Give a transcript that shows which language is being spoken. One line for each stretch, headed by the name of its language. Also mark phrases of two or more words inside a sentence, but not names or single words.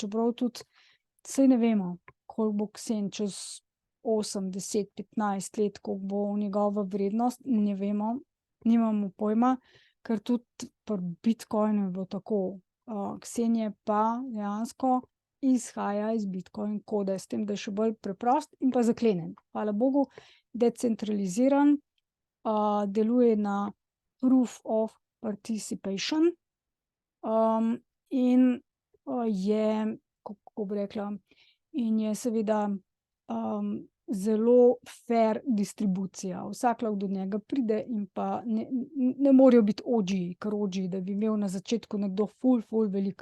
Slovenian: Čeprav tudi, saj ne vemo, koliko bo Ksen čez 8, 10, 15 let, koliko bo njegova vrednost, ne vemo, nimamo pojma, ker tudi pri Bitcoinu je bilo tako. Ksen je pa dejansko izhaja iz Bitcoin kode, s tem, da je še bolj preprost in pa zaklenjen. Hvala bogu, decentraliziran, deluje na
English: proof of participation,
Slovenian: in je, kako bi rekla, in je seveda zelo fer distribucija. Vsak lahko do njega pride in pa ne morejo biti OG-ji, ker OG, da bi imel na začetku nekdo ful veliko.